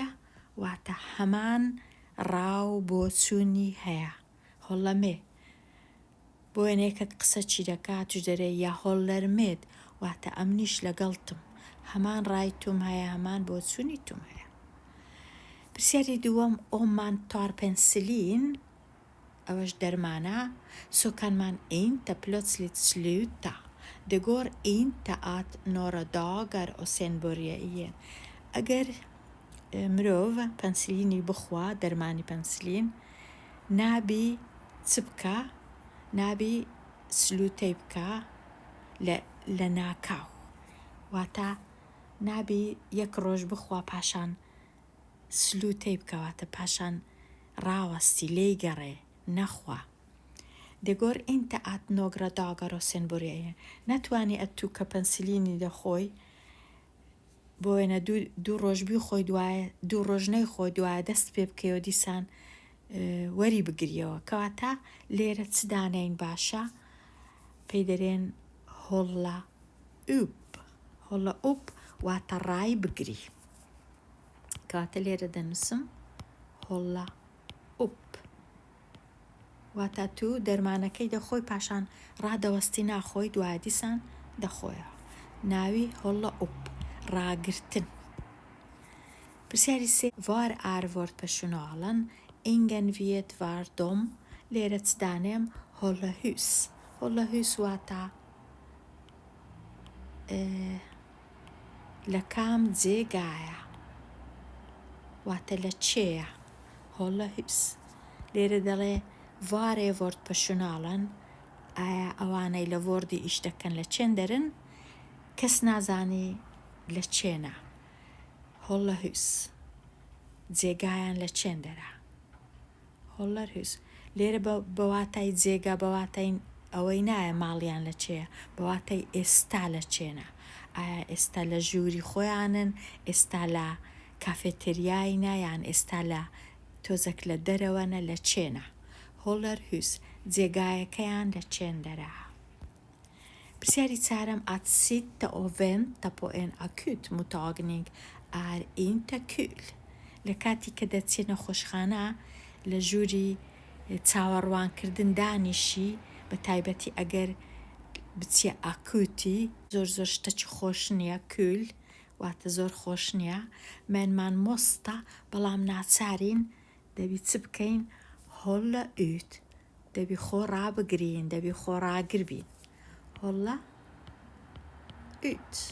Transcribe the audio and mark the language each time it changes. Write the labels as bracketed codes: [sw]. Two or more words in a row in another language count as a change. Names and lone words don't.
[ckb] واتە هەمان ڕاو بۆچوونی هەیە. هۆڵەمێ بۆ وێنەیەکەت قسە چی دەکات توش دەرێ یا [sv] håller med, [ckb] واتە ئەمنیش لەگەڵتم، هەمان ڕای توم هەیە، هەمان بۆچوونی توم هەیە. پرسیاری دووەم: [sv] om man tar penicillin, [ckb] ئەوەش دەرمانە. [sv] Så kan man inte plötsligt sluta. Det går inte att några dagar och sen börja igen. [ckb] ئەگەر مرۆڤ پەنسیلینی بخوا، دەرمانی پەنسیلین، نابی چ بکە؟ نابی سلوتەی بکە لە ناکاو، واتە نابی یەک ڕۆژ بخوا پاشان سلوتەی بکەواتە پاشان ڕاوەستی لێی گەڕێ نەخوا. [sv] Det går inte att några dagar och sen börja igen. [ckb] ناتوانی ئەتوو کە پەنسیلینی دەخۆی بۆ وێنە دوو ڕۆژ بیخۆی، دوایە دوو ڕۆژ نەیخۆی، دوایە دەست پێ بکەیەوە دیسان وەری بگریەوە. کەواتە لێرە چ دانەین باشە؟ پێی دەرێن [sv] hålla upp. hålla upp [ckb] واتە ڕای بگری. کەواتە لێرە دەنووسم [sv] hålla upp, [ckb] واتە تو دەرمانەکەی دەخۆی پاشان ڕادەوەستی ناخۆی، دوایە دیسان دەخۆیەوە. ناوی [sv] hålla upp, [ckb] ڕاگرتن. پرسیاری سێ: [sv] var är vårdpersonalen? ingen vet var de. [ckb] لێرە چ دانێم؟ [sv] hålla hus. hålla hus [ckb] واتە لە کام جێگایە، واتە لە چێیە؟ [sv] hålla hus. [ckb] لێرە دەڵێ [sv] var är vårdpersonalen [ckb] ئایا ئەوانەی لە وۆردی ئیش دەکەن لە چێن دەرن کەس نازانی لە چێنە [sv] hålla hus [ckb] جێگایان لە چێن دەرە [sv] håller hus [ckb] لێرە بەواتای جێگا بەواتای ئەوەی نایە ماڵیان لە چێە بەواتای ئێستا لە چێنە ئایا ئێستا لە ژووری خۆیانن ئێستا لە کافێتریایە یان ئێستا لە تۆزێک لە دەرەوەنە لە چێنە [sv] håller hus [ckb] جێگایەکەیان لە چێن دەرە پرسیاری چارەم [sv] att sitta och vänta på en akutmottagning är inte kul [ckb] لە کاتی کە دەچێنە خۆشخانە لە ژووری چاوەڕوانکردن دانیشی بە تایبەتی ئەگەر بچیە ئاکوتی زۆر شتەی خۆش نییە کول واتە زۆر خۆش نییە [sv] men man måste [ckb] بەڵام ناچارین دەبی چ بکەین [sv] hålla ut [ckb] دەبی خۆ ڕابگرین دەبی خۆ ڕاگربین [sv] hålla ut